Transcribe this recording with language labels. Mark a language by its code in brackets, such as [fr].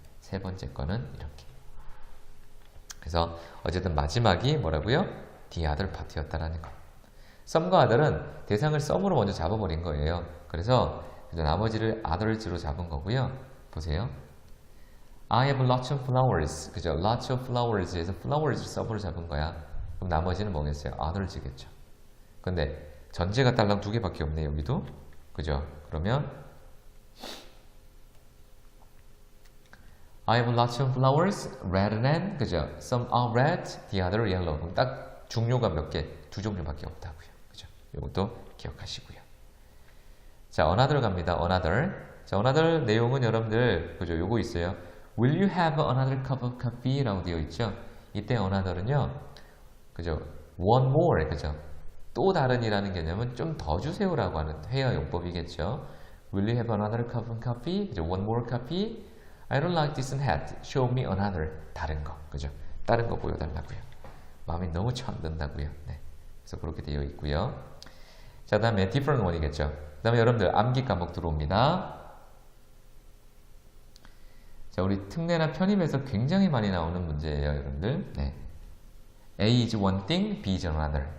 [ko] 세 번째 거는 이렇게. 그래서 어쨌든 마지막이 뭐라고요? the other part였다라는 거. some과 other은 대상을 some으로 먼저 잡아버린 거예요. 그래서 나머지를 others로 잡은 거고요. [en] 보세요. I have lots of flowers. 그죠? lots of flowers에서 flowers some으로 잡은 거야. [ko] 그럼 나머지는 뭐겠어요? others겠죠. 근데 전제가 딸랑 2개밖에 없네, 여기도. 그죠? [en] 그러면 I have lots of flowers rather than, 그죠? Some are red, the other yellow. [ko] 그럼 딱 종류가 몇 개? 2종류밖에 없다고요. 그죠? 이것도 기억하시고요. 자, another 갑니다. [en] another. [ko] 자, another 내용은 여러분들, 그죠? 요거 있어요. [en] Will you have another cup of coffee? [ko] 라고 되어 있죠? 이때 another은요, 그죠? [en] one more, 그죠? [ko] 또 다른이라는 개념은 좀 더 주세요라고 하는 회화 용법이겠죠. [en] Will you have another cup of coffee? 그죠? One more coffee? I don't like this hat. Show me another. 다른 거, 그죠? 다른 거 보여달라고요. [ko] 마음이 너무 쳐 안 든다고요. 네. 그래서 그렇게 되어 있고요. 자, 다음에 different one이겠죠. 그 다음에 여러분들 암기 과목 들어옵니다. 자, 우리 특례나 편입에서 굉장히 많이 나오는 문제예요, 여러분들. 네. [en] A is one thing, B is another.